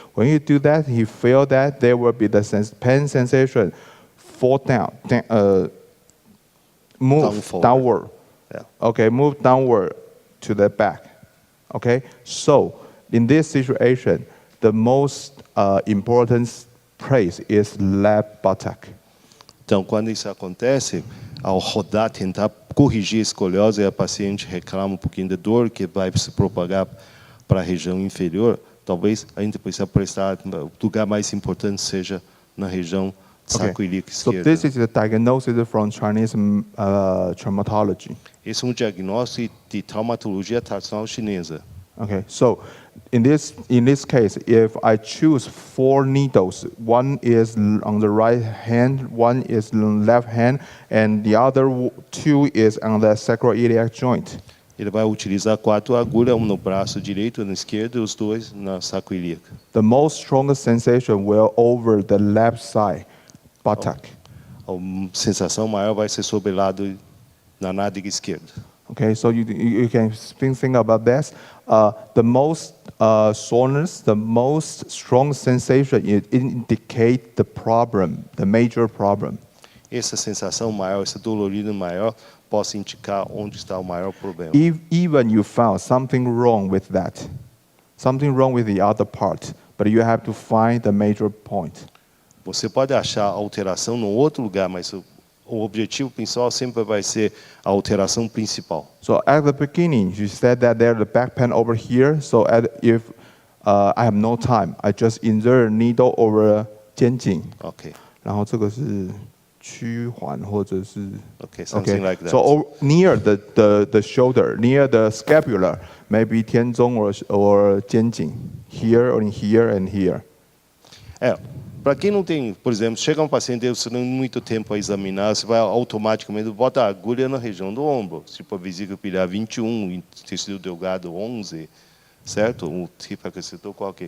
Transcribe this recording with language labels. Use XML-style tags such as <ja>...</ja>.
<en>When you do that, you feel that there will be the pain sensation, fall down, move downward. Yeah. Okay, move downward to the back. Okay, so in this situation, the most important place is left buttock.</en> <pt>Então, quando isso acontece, ao rodar, tentar corrigir a escoliose, a paciente reclama um pouquinho de dor que vai se propagar para a região inferior. Talvez a gente precisa prestar, o lugar mais importante seja na região sacroiliaca</pt> <en>So</en> <pt>esquerda.</pt> <en>this is the diagnosis from Chinese traumatology.</en> <pt>Esse é um diagnóstico de traumatologia tradicional chinesa.</pt> <en>Okay, so in this case, if I choose 4 needles, one is on the right hand, one is on the left hand, and the other 2 is on the sacroiliac joint.</en> <pt>Ele vai utilizar 4 agulhas, um no braço direito, na esquerda, e os 2 na sacroiliaca.</pt> <en>The most strongest sensation will over the left side, buttock.</en> <pt>A sensação maior vai ser sobre o lado na nádega esquerda.</pt> <en>Okay, so you can think about this. The most soreness, the most strong sensation, it indicate the problem, the major problem.</en> <pt>Essa sensação maior, essa dolorida maior, possa indicar onde está o maior problema.</pt> <en>Even you found something wrong with that, something wrong with the other part, but you have to find the major point.</en> <pt>Você pode achar alteração num outro lugar, mas o objetivo principal sempre vai ser a alteração principal.</pt> <en>So at the beginning, you said that there's a back pain over here. So if I have no time, I just insert a needle over 肩颈. Ok.</en> <zh>然后这个是屈环或者是</zh> <en>Okay, something like that. So near the shoulder, near the scapula, maybe 天中 or 肩颈, here or here and here.</en> <pt>Para quem não tem, por exemplo, chega um paciente, você não tem muito tempo a examinar, você vai automaticamente bota a agulha na região do ombro. Tipo a vesícula biliar 21, tecido delgado 11, certo? O tipo acrescentou qual que é?</pt>